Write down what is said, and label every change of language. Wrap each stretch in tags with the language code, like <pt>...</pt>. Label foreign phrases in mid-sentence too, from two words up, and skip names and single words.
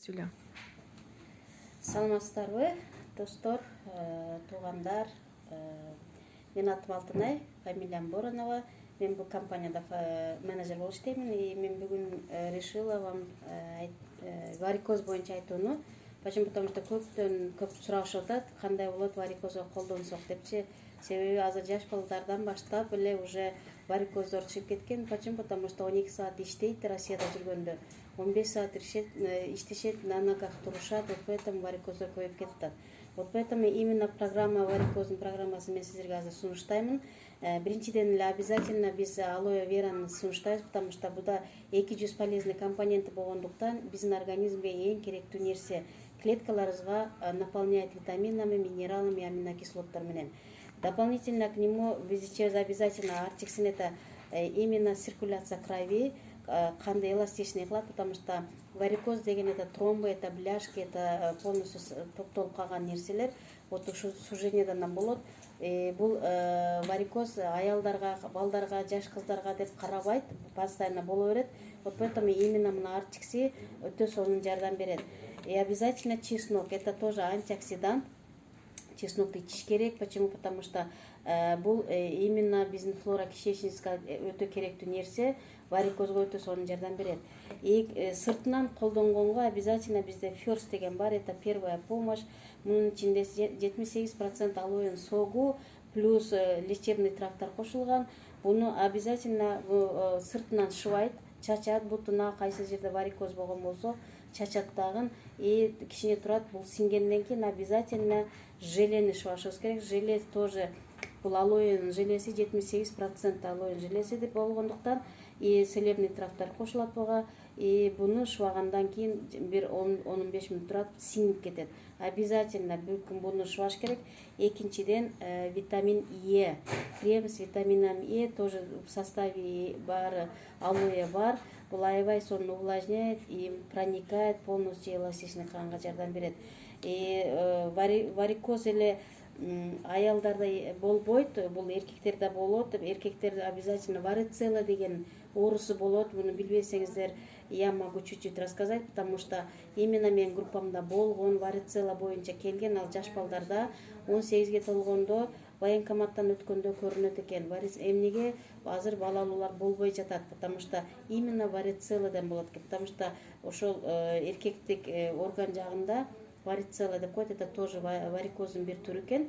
<ky>Сүйлө. Саламатсыздарбы, достор, туугандар. Менин атым Алтынай, фамилиям Боронова. Мен бул компанияда менеджер болуп иштеймин. И мен бүгүн</ky> <ru>решила вам</ru> <ky>варикоз боюнча айтууну.</ky> <ru>Почему? Потому что</ru> <ky>көп сурашып атат, кандай болот варикозго колдонсок депчи. Себеби азыр жаш балдардан баштап эле уже варикоздор чыгып кеткен.</ky> <ru>Почему? Потому что</ru> <ky>12 саат иштейт Россияда жүргөндө. 15 саат иштешет,</ky> <ru>на ногах</ru> <ky>турушат,</ky> <ru>вот поэтому</ru> <ky>варикоздор көбөйүп кетип.</ky> <ru>Вот поэтому именно программа</ru> <ky>варикоздун программасын мен сиздерге азыр сунуштаймын. Биринчиден эле обязательно биз алоэ вераны сунуштайбыз,</ky> <ru>потому что</ru> <ky>буда 200 полезный компоненти болгондуктан биздин организмге эң керектүү нерсе. Клеткаларыбызга</ky> <ru>наполняет витаминами, минералами,</ru> <ky>аминокислоттор менен.</ky> <ru>Дополнительно к нему</ru> <ky>биз ичебиз</ky> <ru>обязательно артиксин, это именно циркуляция крови,</ru> <ky>канды эластичный кылат,</ky> <ru>потому что</ru> <ky>варикоз деген</ky> <ru>это тромбы, это бляшки, это полностью</ru> <ky>топтолуп калган нерселер. Вот ушу сужениядан болот. Бул варикоз аялдарга, балдарга, жаш кыздарга деп карабайт, постоянно боло берет.</ky> <ru>Вот поэтому именно</ru> <ky>мына артикси өтө сонун жардам берет.</ky> <ru>И обязательно чеснок, это тоже антиоксидант.</ru> <ky>Чеснокты ичиш керек.</ky> <ru>Почему? Потому что</ru> <ky>бул именно биздин флора кишечнигибизге өтө керектүү нерсе, варикозго өтө сонун жардам берет. И сыртынан колдонгонго обязательно бизде First деген бар,</ky> <ru>это первая помощь.</ru> <ky>Мунун ичинде 78% алоэ согу плюс</ky> <ru>лечебный трактор</ru> <ky>кошулган. Буну обязательно сыртынан шыбайт, чачат, бутуна кайсы жерде варикоз болгон болсо чачат дагы. И кичине турат, бул сиңгенден кийин обязательно желени шыбашыбыз керек.</ky> <ru>Желе тоже,</ru> <ky>бул алоэ желеси 78% алоэ желеси деп болгондуктан</ky> <ru>и целебный трактор</ru> <ky>кошулат буга. И буну шыбагандан кийин бир 10-15 мүнөт турат, сиңип кетет. Обязательно бир күн буну шыбаш керек. Экинчиден витамин Е.</ky> <ru>Крем с витамином Е тоже в составе</ru> <ky>бар, алоэ бар. Бул аябай сонун</ky> <ru>увлажняет и проникает полностью эластичный</ru> <ky>канга жардам берет. И варикоз эле аялдарда болбойт, бул эркектерде болот. Эркектерде обязательно варицелла деген оорусу болот. Буну билбесеңиздер,</ky> <ru>я могу чуть-чуть рассказать, потому что именно</ru> <ky>мен группамда болгон варицелла боюнча келген, ал жаш балдарда 18ге толгондо военкоматтан өткөндө көрүнөт экен. Эмнеге азыр балалуулар болбой жатат?</ky> <ru>Потому что именно</ru> <ky>варицелладан болот экен.</ky> <ru>Потому что</ru> <ky>ошол эркектик орган жагында варицелла деп коет,</ky> <ru>это тоже</ru> <ky>варикоздун бир түрү экен.</ky>